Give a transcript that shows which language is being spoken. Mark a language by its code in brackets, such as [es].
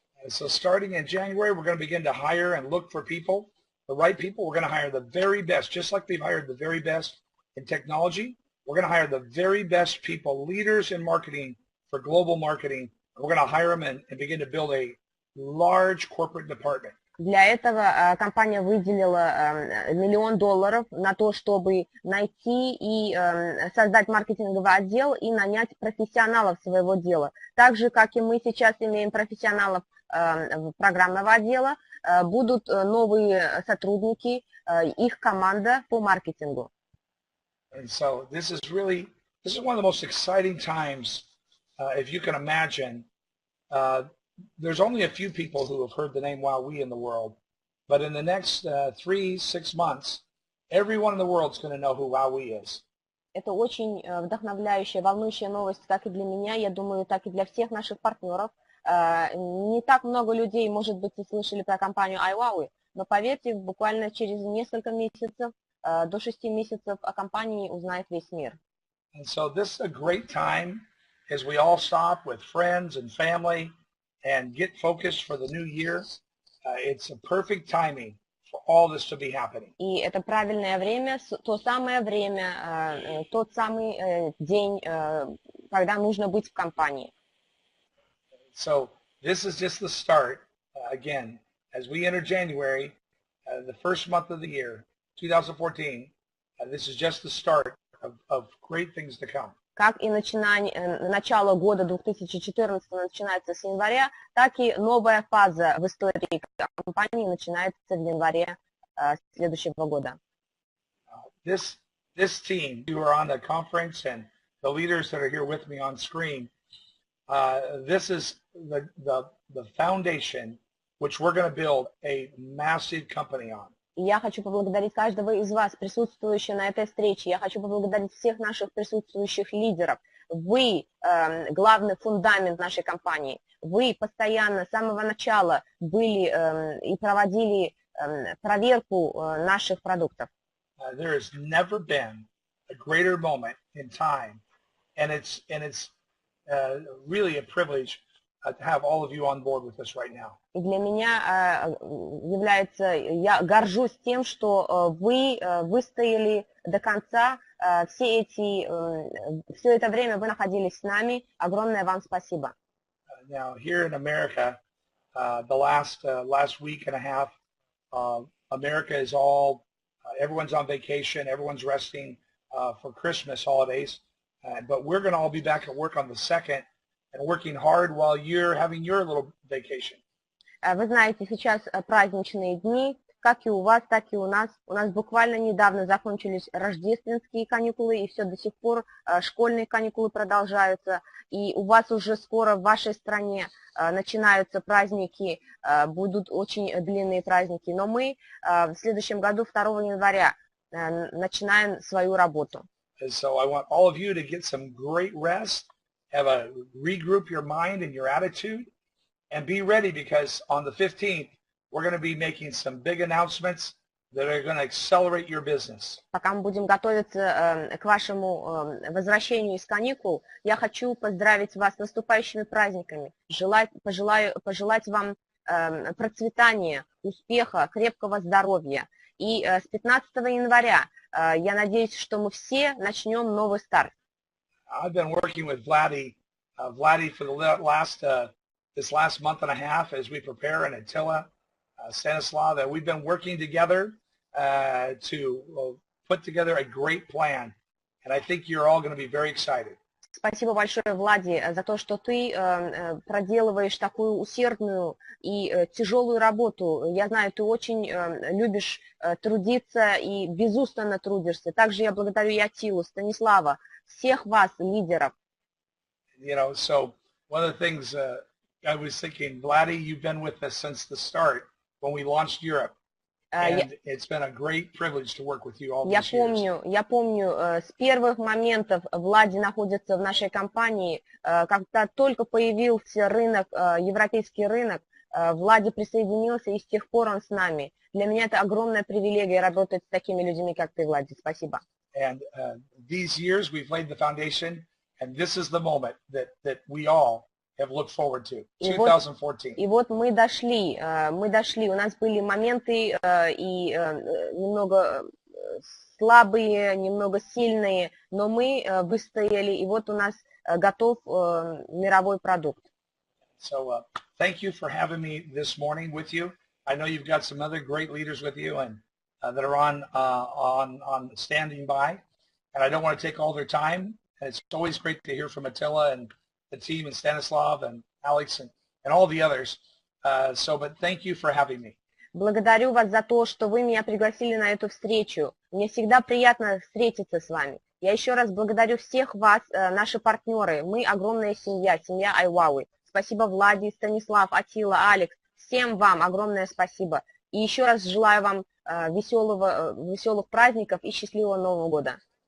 [en] So starting in January, we're going to begin to hire and look for people, the right people. We're going to hire the very best, just like we've hired the very best in technology. We're going to hire the very best people, leaders in marketing for global marketing. We're going to hire them and begin to build a large corporate department. [ru] Для этого компания выделила $1 миллион на то, чтобы найти и создать маркетинговый отдел и нанять профессионалов своего дела. Так же, как и мы сейчас имеем профессионалов программного отдела, будут новые сотрудники, их команда по маркетингу. [en] And so this is one of the most exciting times, if you can imagine. There's only a few people who have heard the name WowWe in the world, but in the next 3-6 months, everyone in the world is going to know who WowWe is. [ru] Это очень вдохновляющая, волнующая новость как и для меня, я думаю, так и для всех наших партнеров. Не так много людей, может быть, и слышали про компанию iWowWe, но поверьте, буквально через несколько месяцев, до 6 месяцев о компании узнает весь мир. [en] And so this is a great time as we all stop with friends and family and get focused for the new year. It's a perfect timing for all this to be happening. [ru] И это правильное время, то самое время, тот самый день, когда нужно быть в компании. [en] So this is just the start. Again, as we enter January, the first month of the year, 2014, this is just the start of great things to come. [ru] Как и начало года 2014 начинается с января, так и новая фаза в истории компании начинается в январе следующего года. [en] This team, you are on the conference, and the leaders that are here with me on screen, this is the the foundation which we're going to build a massive company on. [ru] И я хочу поблагодарить каждого из вас, присутствующих на этой встрече. Я хочу поблагодарить всех наших присутствующих лидеров. Вы главный фундамент нашей компании. Вы постоянно с самого начала были и проводили проверку наших продуктов. [en] There has never been a greater moment in time, and it's really a privilege to have all of you on board with us right now. [ru] И для меня является, я горжусь тем, что вы выстояли до конца, все это время вы находились с нами. Огромное вам спасибо. [en] Now here in America, the last week and a half, America is all everyone's on vacation, everyone's resting for Christmas holidays, but we're going to all be back at work on the 2nd and working hard while you're having your little vacation. [ru] Вы знаете, сейчас праздничные дни, как и у вас, так и у нас. У нас буквально недавно закончились рождественские каникулы, и все до сих пор школьные каникулы продолжаются. И у вас уже скоро в вашей стране начинаются праздники, будут очень длинные праздники. Но мы в следующем году, 2 января, начинаем свою работу. [en] So I want all of you to get some great rest, regroup your mind and your attitude, and be ready because on the 15th, we're going to be making some big announcements that are going to accelerate your business. [ru] Пока мы будем готовиться к вашему возвращению из каникул, я хочу поздравить вас с наступающими праздниками, пожелать вам процветания, успеха, крепкого здоровья. И с 15 января я надеюсь, что мы все начнем новый старт. [en] I've been working with Vladdy for the this last month and a half as we prepare, and Attila, Stanislav, that we've been working together to put together a great plan, and I think you're all going to be very excited. [ru] Спасибо большое, Влади, за то, что ты проделываешь такую усердную и тяжелую работу. Я знаю, ты очень любишь трудиться и безустанно трудишься. Также я благодарю и Атилу, Станислава, всех вас, лидеров. [en] You know, so one of the things I was thinking, Vladdy, you've been with us since the start when we launched Europe. And it's been a great privilege to work with you all these years. [ru] Я помню, с первых моментов Влади находится в нашей компании. Когда только появился рынок, европейский рынок, Влади присоединился, и с тех пор он с нами. Для меня это огромная привилегия работать с такими людьми, как ты, Влади. Спасибо. [en] And these years we've laid the foundation, and this is the moment that we all have looked forward to, 2014. [ru] И вот мы дошли, у нас были моменты и немного слабые, немного сильные, но мы выстояли, и вот у нас готов мировой продукт. [en] So thank you for having me this morning with you. I know you've got some other great leaders with you and that are on standing by, and I don't want to take all their time. And it's always great to hear from Attila and the team and Stanislav and Alex and all the others. But thank you for having me. [ru] Благодарю вас за то, что вы меня пригласили на эту встречу. Мне всегда приятно встретиться с вами. Я еще раз благодарю всех вас, наши партнеры. Мы огромная семья, семья iWowWe. Спасибо Влади, Станислав, Атила, Алекс. Всем вам огромное спасибо. И еще раз желаю вам веселых праздников и счастливого Нового года.